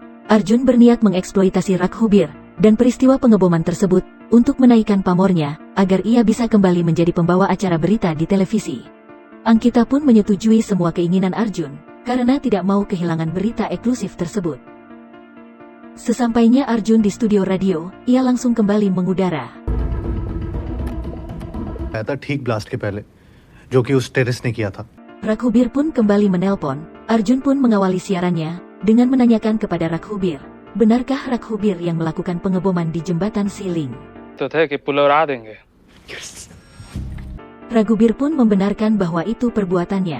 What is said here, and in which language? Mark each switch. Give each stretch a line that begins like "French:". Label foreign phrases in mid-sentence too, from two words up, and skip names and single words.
Indonesian: Arjun berniat mengeksploitasi Raghubir dan peristiwa pengeboman tersebut untuk menaikkan pamornya agar ia bisa kembali menjadi pembawa acara berita di televisi. Ankita pun menyetujui semua keinginan Arjun karena tidak mau kehilangan berita eksklusif tersebut. Sesampainya Arjun di studio radio, ia langsung kembali mengudara.
Hindi: ठीक ब्लास्ट के पहले जो कि उस टेररिस्ट ने किया था.
Indonesian: Raghubir pun kembali menelpon. Arjun pun mengawali siarannya dengan menanyakan kepada Raghubir, benarkah Raghubir yang melakukan pengeboman di jembatan Siling? Raghubir pun membenarkan bahwa itu perbuatannya.